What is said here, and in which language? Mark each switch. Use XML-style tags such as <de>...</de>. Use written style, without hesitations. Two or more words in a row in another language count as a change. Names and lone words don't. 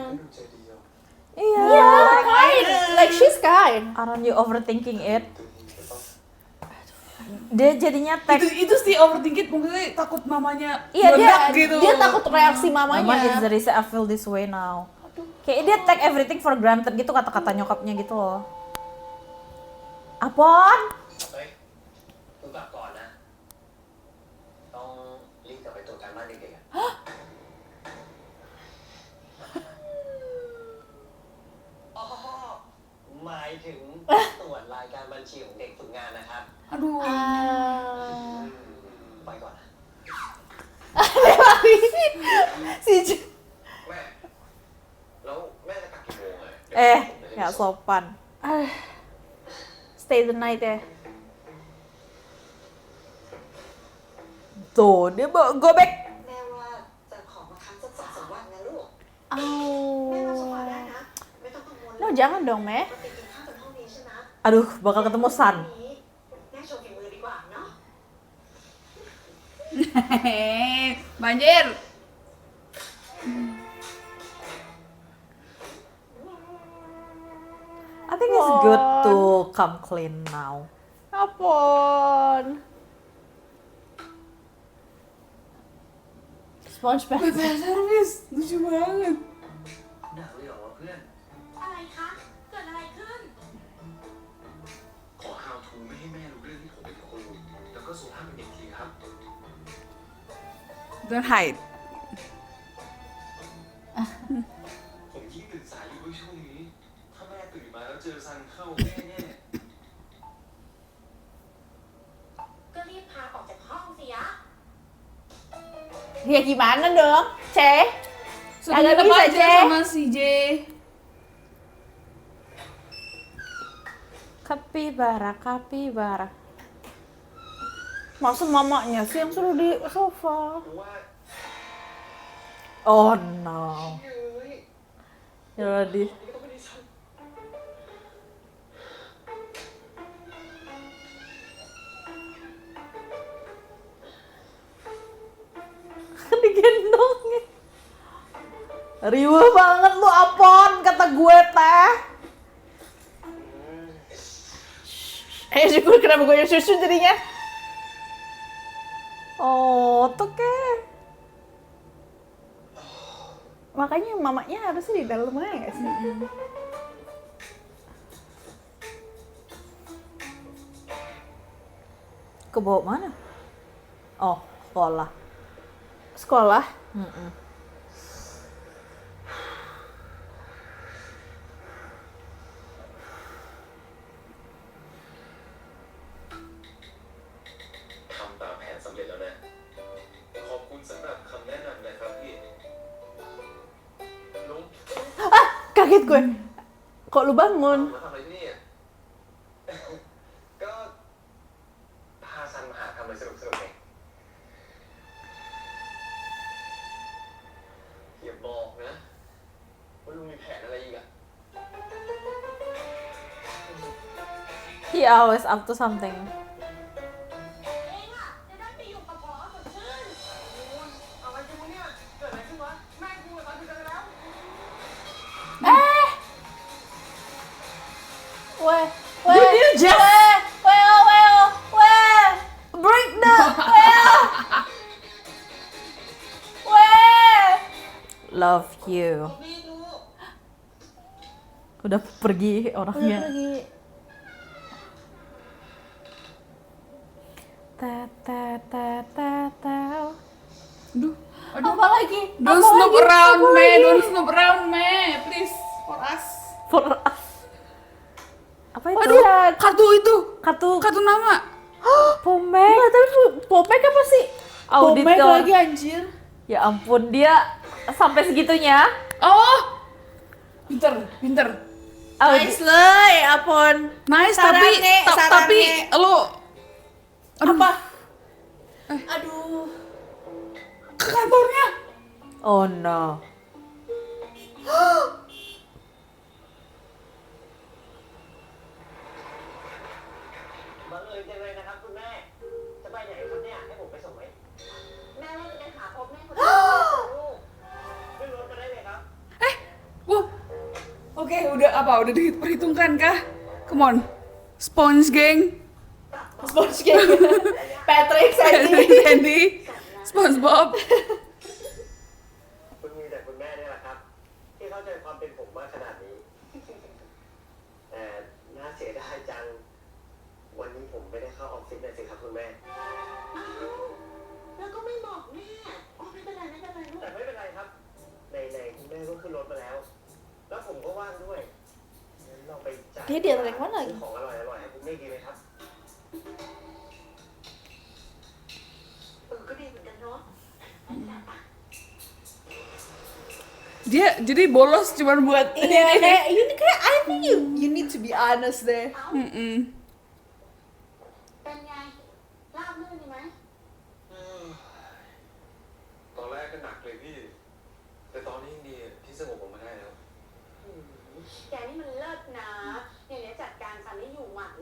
<th>ดูใจดีอ่ะ</th> <id>Iya.</id> <en>Kind, like she's kind. Aren't you overthinking it?</en> <th>ตัวดีไปป่ะ</th> <id>Dia jadinya tag Itu sih overthinking maksudnya takut mamanya Iya, meledak Dia, gitu. dia takut reaksi</id> <en>Mama is</en> <id>mamanya.</id> <en>the reason I feel this way now.</en> <id>Kayak dia</id> <en>take everything for granted</en> <id>gitu kata-kata nyokapnya gitu loh. Apaan?</id> <th>เฮ้ยกูกลับก่อนนะ ต้องรีบกลับไปตรวจการบ้านเด็กๆอะ อ๋อหมายถึงตรวจรายการบัญชีของเด็กฝึกงานนะครับ</th> <id>Aduh. Ah.</id> <th>ไปก่อนนะ</th> <id>Si</id> <th>แม่ แล้วแม่จะกลับกี่โมงอะเดี๋ยวผมจะได้</th> <id>Nggak</id> <th>ส่ง</th> <id>sopan.</id> <en>stay the night ya.</en> <id>Tuh, dia bawa</id> <en>go back.</en> <th>แม่ว่าจะขอมาค้างสัก2-3 วันนะลูก Oh. แม่รับสบายได้นะ ไม่ต้องกังวล</th> <id>No, jangan dong, Meh.</id> <th>ปกติกินข้าวกันห้องนี้ใช่ไหม</th> <id>Aduh, bakal ketemu San.</id> <th>วันนี้แม่โชว์ฝีมือดีกว่าเนาะ</th> <id>Banjir.</id> <en>I think it's good to come clean now.</en> <id>Apaan? SpongeBob. Service lucu banget.</id> <th>หนักเลยเหรอวะเพื่อน อะไรคะ เกิดอะไรขึ้น ขอ</th> <en>how to</en> <th>ไม่ให้แม่รู้เรื่องที่ผมเป็นครูแล้วก็สุภาพเป็นเด็กทีครับ</th> <en>Don't hide.</en> <th>ผมยิ่งตื่นสายอยู่ด้วยช่วงนี้ ถ้าแม่ตื่นมาแล้วเจอซันเข้าแม่แน่ ก็รีบพาออกจากห้องสิยะ</th> <id>Ya gimana dong, Ceh? Sudah Agak tetap bisa, aja Ceh. sama si J. Kapibara. Masa mamanya sih yang suruh di sofa?</id> <th>ๆว่า</th> <en>Oh no.</en> <th>เฮ้ย</th> <id>Ya di.</id> <th>นี่ก็ไม่ได้ซัน</th> <id>Digendong. Riweuh banget lu Apon kata gue teh. Syukur kenapa gue yang susu jadinya? Oh, tuh ke. Makanya mamanya harusnya di dalam aja nggak sih? Ke bawah mana? Oh, sekolah. Sekolah. Mm-mm.</id> <th>ทำตามแผนสำเร็จแล้วนะ ขอบคุณสำหรับคำแนะนำนะครับพี่ลุง</th> <id>Kaget gue. Kok lu bangun?</id> <th>มาทำอะไรที่นี่อ่ะ ก็พาซันมาหาทำอะไรสนุกๆไงอย่าบอกนะว่าลุงมีแผนอะไรอีกอ่ะ</th> <en>He always up to something.</en> <th>เองอะจะได้ไปอยู่กับผอสดชื่น อะไรกันวะเนี่ย เกิดอะไรขึ้นวะ แม่กูกับซันคุยกันแล้ว</th> <id>Weh,</id> <en>Dude, you just break the love you.</en> <th>นี่ดู</th> <id>Udah pergi Udah orangnya. pergi. Aduh, aduh. Apa lagi?</id> <en>Don't</en> <id>Apa</id> <en>snoop</en> <id>lagi?</id> <en>around</en> <id>Apa</id> <en>me,</en> <id>lagi?</id> <en>don't snoop around me, please for us. For us.</en> <id>Apa itu? Aduh, kartu itu, Kartu kartu nama. Pomek. Nggak, tapi Popek apa sih? Popek Auditor. lagi anjir. Ya ampun, dia sampai segitunya. Oh, pinter, pinter. Nice lah, ya ampun.</id> <en>Nice,</en> <id>Sarane, tapi sarane. lo, Apa? Aduh. ke kantornya.</id> <en>Oh no.</en> <th>บังเอิญจังเลยนะครับคุณแม่ จะไปไหนครับเนี่ย ให้ผมไปส่งไหม แม่ว่าจะไปหาพบแม่คนที่ส่งลูก ขึ้นรถมาได้เลยครับ</th> <id>Wow. Oke, udah apa? Udah diperhitungkan kah?</id> <en>Come on, Sponge Gang, Sponge Cake. Patrick, Sandy. Sandy, SpongeBob.</en> <th>คุณมีแต่คุณแม่เนี่ยแหละครับ ที่เข้าใจความเป็นผมมากขนาดนี้ แต่น่าเสียดายจัง วันนี้ผมไม่ได้เข้าออฟฟิศเลยสิครับคุณแม่ อ้าวแล้วก็ไม่บอกแม่อ๋อไม่เป็นไรไม่เป็นไรลูก แต่ไม่เป็นไรครับในคุณแม่ก็ขึ้นรถมาแล้ว แล้วผมก็ว่างด้วยงั้นเราไปจ่าย</th> <id>Dia dari mana lagi?</id> <th>ซื้อของอร่อยๆให้คุณแม่กินไหมครับ ก็ดีเหมือนกันเนาะ</th> <id>Dia jadi bolos cuma buat Iya, kayak ini kayak</id> <en>I think you need to be honest</en> <id>deh.</id> <th>เอ้า Mm-mm. เป็นไงราบรื่นดีไหม ตอนแรกก็หนักเลยพี่ แต่ตอนนี้ยังดีที่สงบออกมาได้แล้ว แกนี่มันเลิศนะเนี่ยเดี๋ยวจัดการซันนี่อยู่หมัดละ</th>